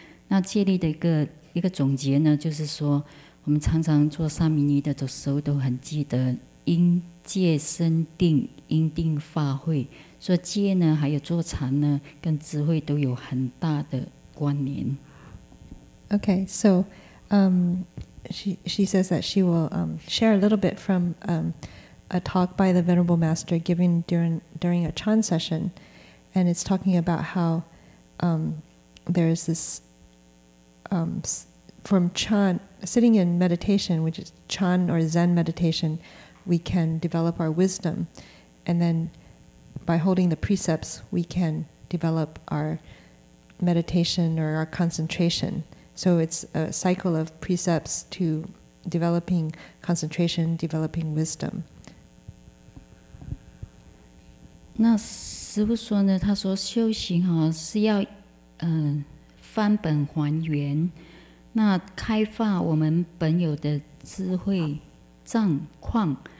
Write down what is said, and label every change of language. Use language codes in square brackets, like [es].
[zh] 那戒律的一个总结呢，就是说我们常常做三明尼的时候都很记得因戒生定，因定发慧。所以戒呢，还有做禅呢，跟智慧都有很大的关联。 [en] Okay, so she says that she will share a little bit from a talk by the Venerable Master given during a Chan session, and it's talking about how there's this from Chan, sitting in meditation, which is Chan or Zen meditation, we can develop our wisdom, and then by holding the precepts, we can develop our meditation or our concentration. So it's a cycle of precepts to developing concentration, developing wisdom. [zh] 那师父说呢，他说修行是要返本还原，那开发我们本有的智慧障况。